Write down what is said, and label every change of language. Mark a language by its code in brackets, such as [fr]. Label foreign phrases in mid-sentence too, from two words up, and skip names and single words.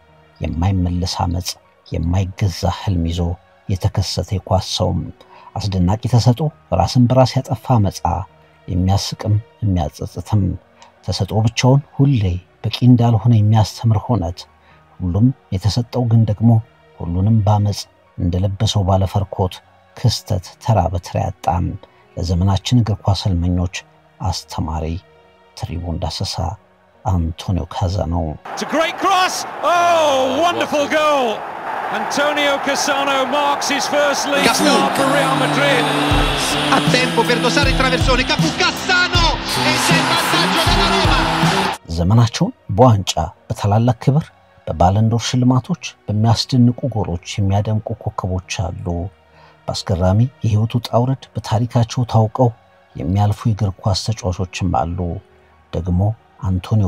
[am] የማይመለስ አመጽ፣ የማይገዛ ህልም ይዞ የተከሰተ የኳስ ሰው፣ አስደናቂ ተሰጥኦ፣ ራስን በራስ ያጠፋ አመጻ፣ የሚያስቅም የሚያጸጽትም ተሰጥኦ ብቻውን ሁሌ በቂ እንዳልሆነ የሚያስተምር ሆነት፣ ሁሉም የተሰጠው ግን ደግሞ ሁሉንም ባመጽ እንደለበሰው ባለፈር ኮት ክስተት ተራ በተራ ያጣም ለዘመናችን እግር ኳስ ህልመኞች አስተማሪ ትሪቡን ዳሰሳ አንቶኒዮ ካዛኖ። [en] It's a great cross. Oh, wonderful goal. Antonio Cassano marks his first league start for Real Madrid. [it] A tempo per dosare il traversone. Cafu Cassano e c'è il vantaggio della Roma. [am] ዘመናቸውን በዋንጫ በታላላቅ ክብር በባለንዶር ሽልማቶች በሚያስደንቁ ጎሎች የሚያደምቁ ኮከቦች አሉ። በአስገራሚ የህይወቱ ጣውረድ በታሪካቸው ታውቀው የሚያልፉ የእግር ኳስ ተጫዋቾችም አሉ። ደግሞ አንቶኒዮ